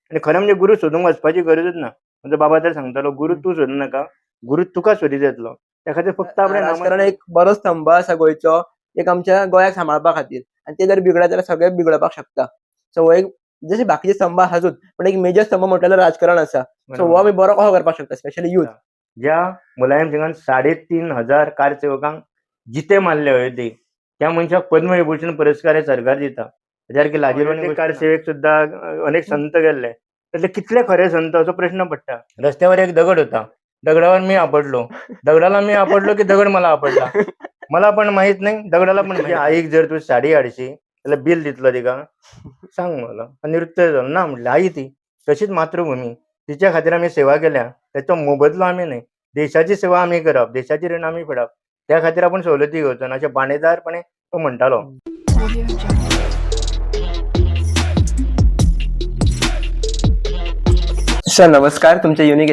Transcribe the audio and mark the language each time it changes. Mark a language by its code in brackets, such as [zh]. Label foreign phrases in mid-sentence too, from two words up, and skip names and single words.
[mr] आणि खरं म्हणजे [kok] गुरु सोदूंक वचपाची गरजूच ना. म्हणजे बाबा तर सांगतालो, "गुरू हं. तूं सोदूं नाका, गुरू तुका सोदीत येतलो." त्या खातीर फक्त आपणें राजकारण एक बरो स्तंभ आसा गोंयचो, एक आमच्या गोंयाक सांबाळपा खातीर आनी ते जर बिगडत जाल्यार सगळे बिगडपाक शकता. सो हो एक जशे बाकीचे स्तंभ आसातूच, पण एक मेजर स्तंभ म्हटल्यार राजकारण आसा. सो हो बरोबर. आमी बरो कसो करपाक शकता [en] specially youth. [kok] ज्या मुलायम सिंगान 3,500 कारसेवकांक जिते मारले अयोध्येक, त्या मनशाक पद्मविभूषण पुरस्कार हे सरकार दिता. विचार केला लाजिरवाणी कारसेवेक सुद्दां अनेक संत गेल्ले. त्यातले कितले खरे संत असो प्रश्न पडटा. [mr] रस्त्यावर एक दगड होता. दगडावर मी आपडलो. दगडाला मी आपडलो की दगड मला आपडला. मला पण माहित नाही, दगडाला पण माहित [kok] आईक जर तू साडी हाडशी जाल्यार बिल दितलो तिका? सांग मला. निरुत्तर जालो. ना म्हटलें आई ती. तशीच मातृभूमी. तिच्या खातीर आमी सेवा केल्या. त्याचो मोबदलो आमी न्हय. देशाची सेवा आमी करप, देशाची रीण आमी फेडप. त्या खातीर आपूण सवलती घेवचो ना अशें बाणेदारपणे तो म्हणटालो. सर नमस्कार. तुमच्या युनिक